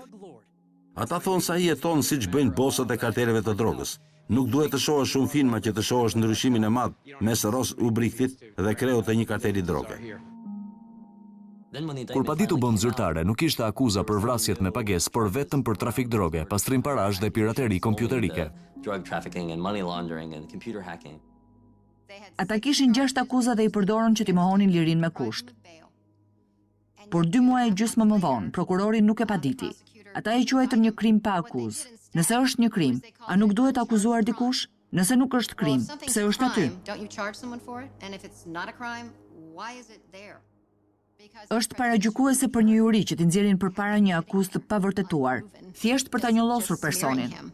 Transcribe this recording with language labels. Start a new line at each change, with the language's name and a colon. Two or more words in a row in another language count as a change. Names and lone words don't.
Albanian: Ata thonë se ai jeton siç bëjnë bosët e karteleve të drogës. Nuk duhet të shohësh shumë filma që të shohësh ndryshimin e madh mes Ross Ulbrichtit dhe kreut të një karteli droge. Kur paditu bën zyrtare, nuk ishte akuza për vrasjet me pagesë, por vetëm për trafik droge, pastrim parash dhe pirateri kompjuterike.
English: Drug trafficking and money laundering and computer hacking.
Albanian: Ata kishin 6 akuza dhe i përdorën që t'i mohonin lirin me kusht. Por 2 muaj e gjysmë më vonë, prokurori nuk e paditi. Ata e quajtën një krim pa akuzë. Nëse është një krim, a nuk duhet akuzuar dikush? Nëse nuk është krim, pse është aty? Është paragjykuese për një juri që t'i nxjerrin përpara një akuzë të pavërtetuar, thjesht për ta njollosur personin.